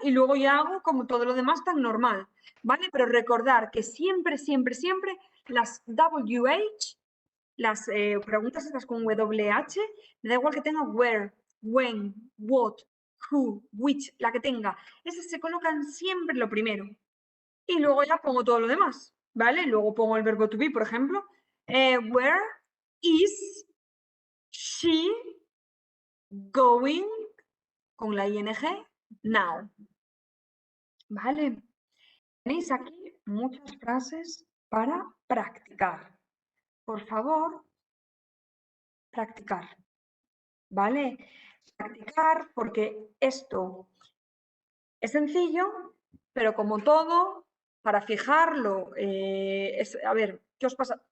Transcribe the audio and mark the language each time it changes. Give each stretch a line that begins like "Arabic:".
Spanish: Y luego ya hago como todo lo demás tan normal. ¿Vale? Pero recordar que siempre las WH, las preguntas estas con WH, me da igual que tenga where, when, what, who, which, la que tenga. Esas se colocan siempre lo primero. Y luego ya pongo todo lo demás, ¿vale? Luego pongo el verbo to be, por ejemplo.
English: Where is she going
Spanish: con la ing
English: now?
Spanish: ¿Vale? Tenéis aquí muchas frases para practicar. Por favor, practicar. ¿Vale? Practicar porque esto es sencillo, pero como todo, para fijarlo, a ver, ¿qué os pasa?